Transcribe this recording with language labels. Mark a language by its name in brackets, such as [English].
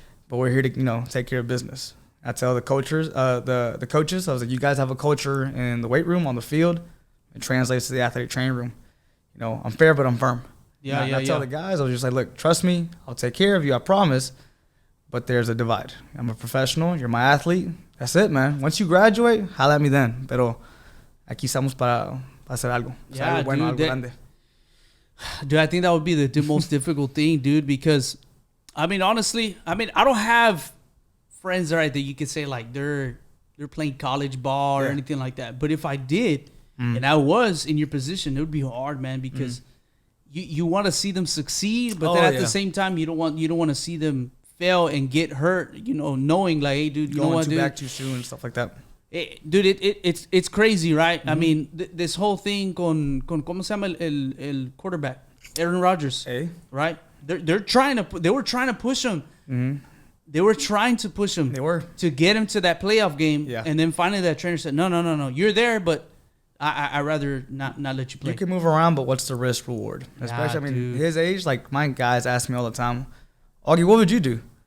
[English] But we're here to, take care of business. I tell the coaches, the coaches, I was like, you guys have a culture in the weight room, on the field. It translates to the athletic training room. I'm fair, but I'm firm. I tell the guys, I was just like, look, trust me. I'll take care of you. I promise. But there's a divide. I'm a professional. You're my athlete. That's it, man. Once you graduate, holla at me then. [Spanish] Pero aquí estamos para hacer algo. Algo bueno, algo grande. [English] Dude, I think that would be the most difficult thing, dude, because I mean, honestly, I don't have friends right that you could say like they're playing college ball or anything like that. But if I did, and I was in your position, it would be hard, man, because you want to see them succeed, but then at the same time, you don't want to see them fail and get hurt. You know, knowing like, hey, dude, you know what, dude, back too soon and stuff like that. It's crazy, right? I mean, this whole thing con ¿cómo se llama el quarterback? Aaron Rodgers, right? They were trying to push him. They were trying to push him. They were to get him to that playoff game. Yeah. And then finally that trainer said, no, you're there, but I'd rather not let you play. You can move around, but what's the risk reward? Especially, dude. His age, like my guys ask me all the time, Augie, what would you do?